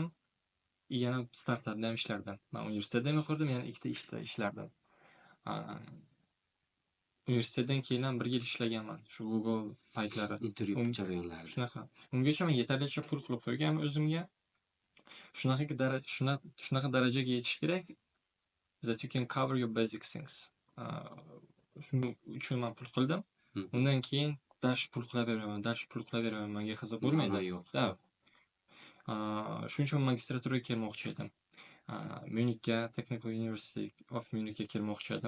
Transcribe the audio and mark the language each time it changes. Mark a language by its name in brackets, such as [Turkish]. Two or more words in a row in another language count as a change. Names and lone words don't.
[Uzbek] Yana startapda ham ishlardim. Men universitetda ham o'qirdim, yana ikkita ishda ishlardim. Universitetdan keyin ham 1 yil ishlaganman. Shu Google paytlari, intervyu jarayonlarida. Shunaqa. Ungacha men yetarlicha pul qilib qo'yganman o'zimga. Shunaqa darajaga yetish kerak [English] that you can cover your basic things. [Uzbek] Shuning uchun men pul qildim. Undan keyin dars pul qilaveraman, menga qiziq bo'lmaydi. Yo'q. Shuning uchun magistraturaga kelmoqchi edim. Myunxga, Technical University of Munich ga kelmoqchi edim.